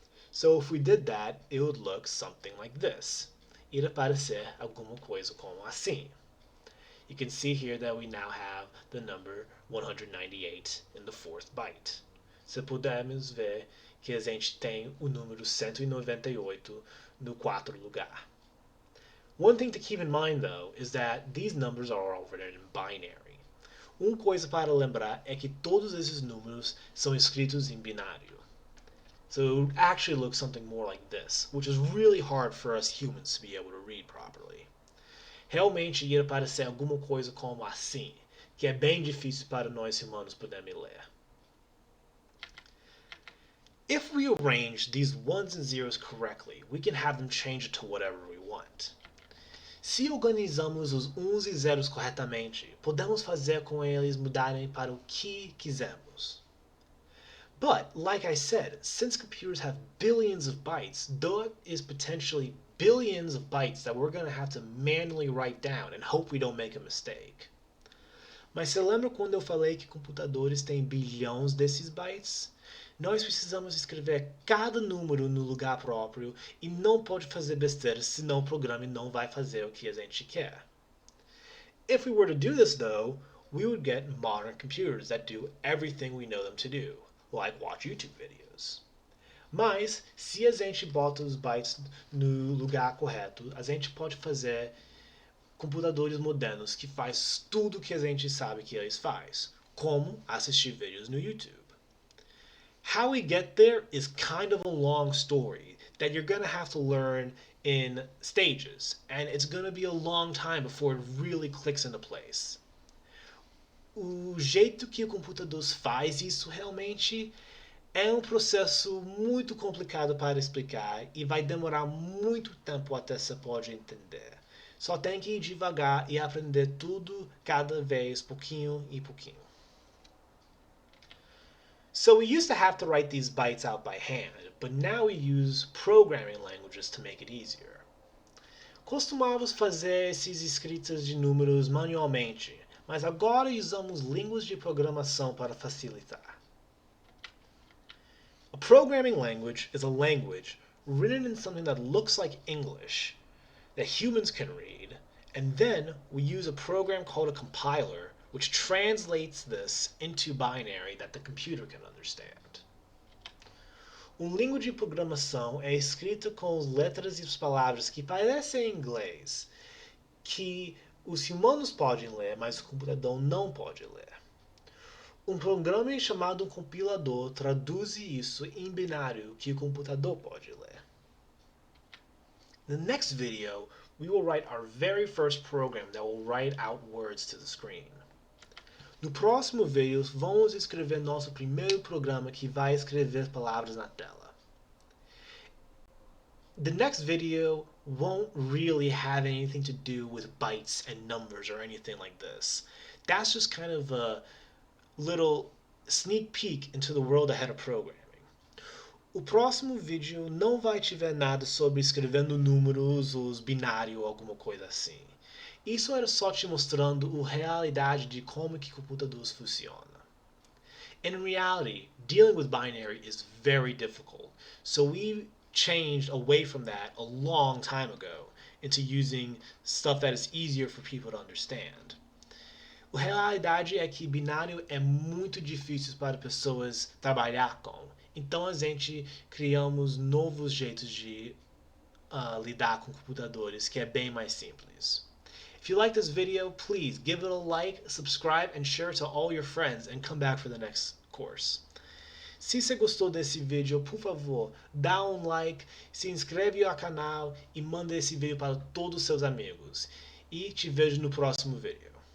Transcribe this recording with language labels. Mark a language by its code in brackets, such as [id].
[en] So if we did that, it would look something like this. [pt] Iria parecer alguma coisa como assim. [en] You can see here that we now have the number 198 in the fourth byte. [pt] Se pudermos ver que a gente tem o número 198 no quarto lugar. [en] One thing to keep in mind though is that these numbers are all written in binary. [pt] Uma coisa para lembrar é que todos esses números são escritos em binário. [en] So it would actually look something more like this, which is really hard for us humans to be able to read properly. [pt] Realmente ia parecer alguma coisa como assim, que é bem difícil para nós humanos podermos ler. [en] If we arrange these ones and zeros correctly, we can have them change it to whatever we want. [pt] Se organizamos os uns e zeros corretamente, podemos fazer com eles mudarem para o que quisermos. [en] But, like I said, since computers have billions of bytes, there is potentially billions of bytes that we're going to have to manually write down and hope we don't make a mistake. [pt] Mas você lembra quando eu falei que computadores têm bilhões desses bytes? Nós precisamos escrever cada número no lugar próprio e não pode fazer besteira, senão o programa não vai fazer o que a gente quer. [en] If we were to do this though, we would get modern computers that do everything we know them to do, like watch YouTube videos. [pt] Mas, se a gente bota os bytes no lugar correto, a gente pode fazer computadores modernos que faz tudo que a gente sabe que eles fazem, como assistir vídeos no YouTube. [en] How we get there is kind of a long story that you're going to have to learn in stages, and it's going to be a long time before it really clicks into place. [pt] O jeito que o computador faz isso realmente é um processo muito complicado para explicar e vai demorar muito tempo até você pode entender. Só tem que ir devagar e aprender tudo cada vez, pouquinho e pouquinho. [en] So we used to have to write these bytes out by hand, but now we use programming languages to make it easier. [pt] Costumávamos fazer esses escritas de números manualmente, mas agora usamos línguas de programação para facilitar. [en] A programming language is a language written in something that looks like English, that humans can read, and then we use a program called a compiler which translates this into binary that the computer can understand. [pt] Uma língua de programação é escrita com as letras e as palavras que parecem em inglês, que os humanos podem ler, mas o computador não pode ler. Um programa chamado compilador traduz isso em binário que o computador pode ler. [en] In the next video, we will write our very first program that will write out words to the screen. [pt] No próximo vídeo, vamos escrever nosso primeiro programa que vai escrever palavras na tela. [en] The next video won't really have anything to do with bytes and numbers or anything like this. That's just kind of a little sneak peek into the world ahead of programming. [pt] O próximo vídeo não vai tiver nada sobre escrevendo números, os binários ou alguma coisa assim. Isso era só te mostrando a realidade de como que computadores funciona. [en] In reality, dealing with binary is very difficult, so we changed away from that a long time ago into using stuff that is easier for people to understand. [pt] A realidade é que binário é muito difícil para pessoas trabalhar com, então a gente criamos novos jeitos de lidar com computadores que é bem mais simples. [en] If you like this video, please give it a like, subscribe, and share it to all your friends, and come back for the next course. [pt] Se você gostou desse vídeo, por favor, dá um like, se inscreve no canal e manda esse vídeo para todos os seus amigos. E te vejo no próximo vídeo.